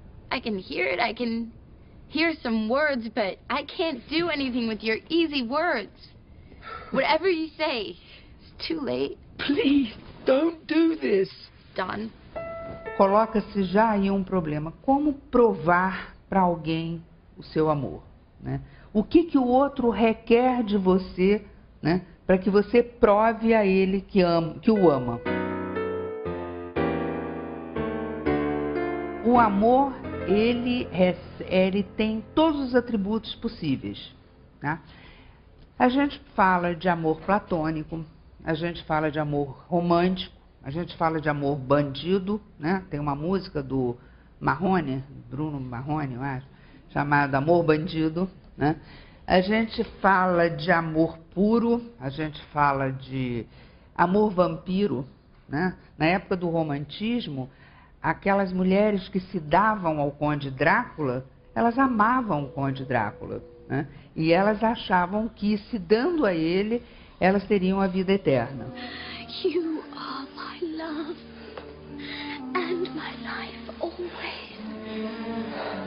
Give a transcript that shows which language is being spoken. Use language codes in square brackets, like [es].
[en] I can hear it. I can hear some words, but I can't do anything with your easy words. Whatever you say, it's too late. Please, don't do this. Done. [pt] Coloca-se já aí um problema. Como provar para alguém o seu amor, né? O que o outro requer de você, né, para que você prove a ele que o ama? O amor, ele tem todos os atributos possíveis, tá? A gente fala de amor platônico, a gente fala de amor romântico, a gente fala de amor bandido, né? Tem uma música do Marrone, Bruno Marrone, eu acho, chamada Amor Bandido, né? A gente fala de amor puro, a gente fala de amor vampiro, né? Na época do romantismo, aquelas mulheres que se davam ao Conde Drácula, elas amavam o Conde Drácula, né? E elas achavam que, se dando a ele, elas teriam a vida eterna. [en] You are my love and my life always.